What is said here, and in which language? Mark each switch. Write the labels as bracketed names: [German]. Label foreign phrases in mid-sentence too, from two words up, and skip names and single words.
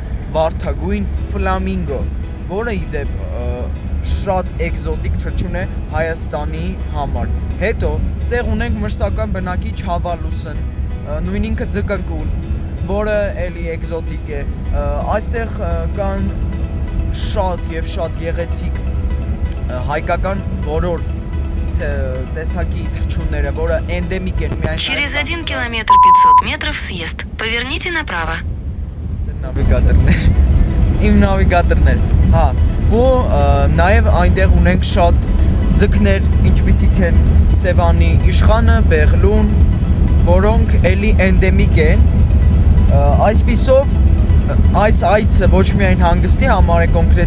[Armenian] վարդագույն ֆլամինգո, որը ի դեպ շատ էկզոտիկ թռչուն է Հայաստանի համար։ Հետո ստեղ ունենք մշտական բնակիչ հավալուսն, նույն ինքը ձկնկուլ, որը էլի էկզոտիկ է։ Այստեղ կան շատ եւ շատ գեղեցիկ հայկական բոլոր տեսակի թռչունները, որը էնդեմիկ են միայն [Russian] Через 1 километр 500 метров съезд. Поверните направо. [Armenian] Նավիգատորներ, իմ նավիգատորներ, հա, ու նաև այնտեղ ունենք շատ ձկներ, ինչպիսիք են Սևանի իշխանը, Բեղլուն, որոնք էլի էնդեմիկ են, այսպիսով այս այցը ոչ միայն հանգստի համար է կոնկրետ